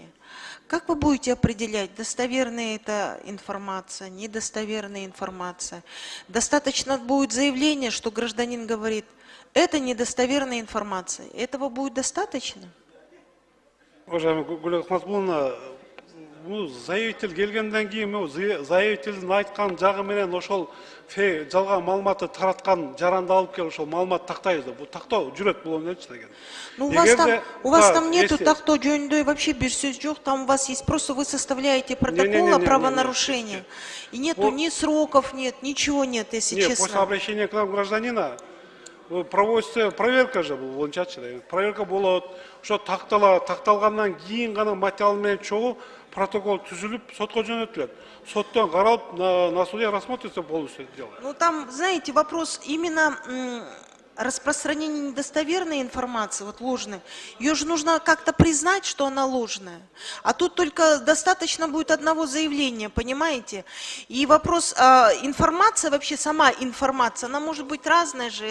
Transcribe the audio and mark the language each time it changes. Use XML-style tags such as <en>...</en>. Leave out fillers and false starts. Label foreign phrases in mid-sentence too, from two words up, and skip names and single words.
<ru>Как вы будете определять, достоверная это информация, недостоверная информация? Достаточно будет заявления, что гражданин говорит, это недостоверная информация. Этого будет достаточно?</ru> <ky>Уважаемый Гүл Акматкуловна, бул заявитель келгенден кийин заявителдин айткан жагы менен ошол жалган маалыматты тараткан жаранды алып келип ошол маалымат тактайбыз да. Бул тактоо жүрөт болончу деген.</ky> <ru>Ну, у вас там нету</ru> <ky>тактоо жөнүндө</ky> <ru>вообще</ru> <ky>бир сөз жок,</ky> <ru>там у вас есть, просто вы составляете протокол о правонарушении. И нету ни сроков, нет, ничего нет, если честно. После обращения к нам гражданина проводится проверка</ru> <ky>же бул болончачы. Проверка болот, ошо такталгандан кийин гана материал менен чогуу протокол түзүлүп, сотко жөнөтүлөт. Соттон каралып,</ky> <ru>на суде рассмотрится полностью дело. Ну, там, знаете, вопрос именно распространения недостоверной информации, вот ложной. Ее же нужно как-то признать, что она ложная. А тут только достаточно будет одного заявления, понимаете? И вопрос, информация, вообще сама информация, она может быть разная же.</ru>